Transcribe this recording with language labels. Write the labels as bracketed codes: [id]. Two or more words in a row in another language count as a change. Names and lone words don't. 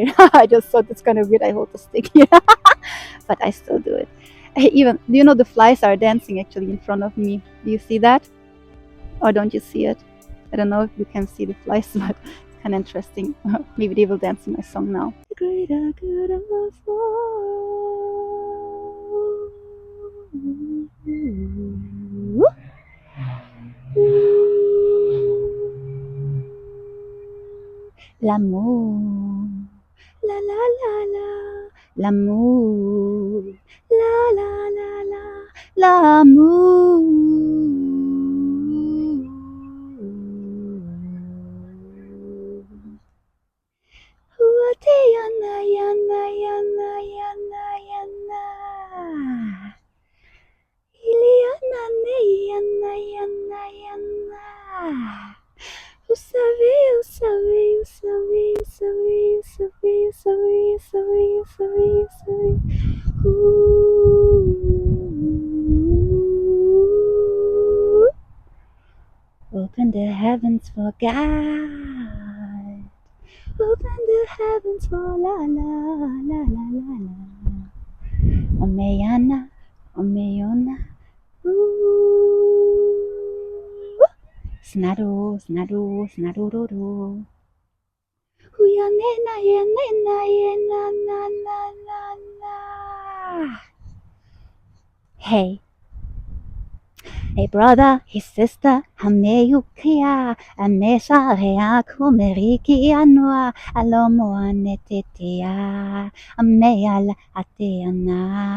[en] I just thought it's kind of weird. I hold the stick here, but I still do it. Even, do you know the flies are dancing actually in front of me? Do you see that? Or don't you see it? I don't know if you can see the flies, but it's kind of interesting. Maybe they will dance to my song now. The greater good of [fr] l'amour, la la la la, l'amour, [en] la la la la, l'amour. Yana, yana, yana, yana, yana. Iliana, yana, yana, yana. [fr] Vous savez, vous savez, vous savez, vous savez, vous savez, vous savez, vous savez, vous savez, vous savez. [en] Open the heavens for God. Open the heavens for la la la la la la. Omeyana, omeyona. Snado, snado, snado-do-do. Huyanena, yenena, yena, na, na, na, na. Hey. Hey brother, hey sister, hameyukia, amesarea kumeriki anua, alomo anetetea, ameala ateana.